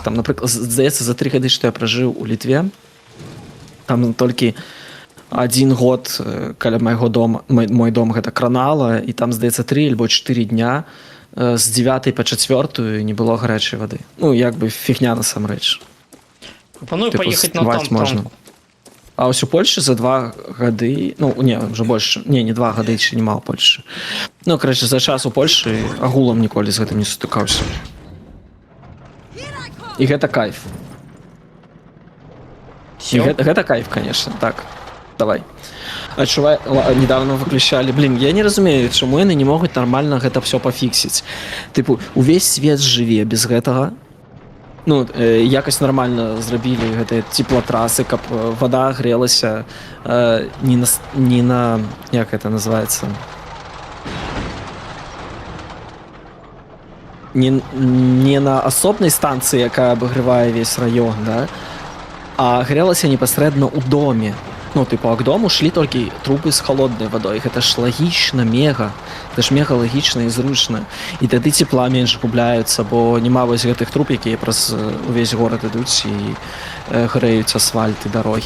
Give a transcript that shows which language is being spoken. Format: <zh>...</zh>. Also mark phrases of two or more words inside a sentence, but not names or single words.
<be>Там, напрыклад, здаецца, за 3 гады, што я пражыў у Літве, там толькі 1 год каля майго дома, мой дом гэта кранала, і там, здаецца, 3 альбо 4 дня з 9 па 4 не было гарячай вады. Ну, як бы фігня насамрэч. Прапаную паехаць на танк.</be> <uk>А ось у Польші за 2 гады, ну, не, вже більше, не 2 гады, ще нема у Польші.</uk> <be>Ну, коротше, за час у Польші агулам ніколі з гэтым не сутыкаўся. І гэта кайф. І гэта кайф, конечно, так. Давай. Адчувай, недавно выключали. Блин, я не разумею, чаму яны не могуць нармальна гэта все пафіксіць. Типу, увесь свет жыве без гэтага. Ну, якось нормально зрабілі гэтыя теплотрасы, каб вода грелася не на...</be> <ru>Як это называется?</ru> <be>Не на асобнай станцыі, якая абагрывае весь раён, да? А грелася непасрэдна ў доме. Ну, типу, а к дому шлі толькі трубы з холоднай вадой. Гэта ж лагічна, мега. Гэта ж мега лагічна і зручна. І тады цепла менш губляюцца, бо няма вось гэтых труб, якія праз увесь горад ідуць і грэюць асфальт і дарогі.</be>